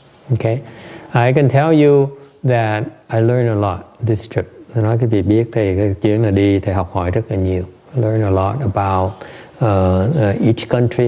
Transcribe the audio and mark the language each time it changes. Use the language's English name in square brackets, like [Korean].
[English] Okay, I can tell you that I learned a lot this trip. [Vietnamese] Tôi nói cái việc biết thì cái chuyến là đi thầy học hỏi rất là nhiều. [English] I learned a lot about each country.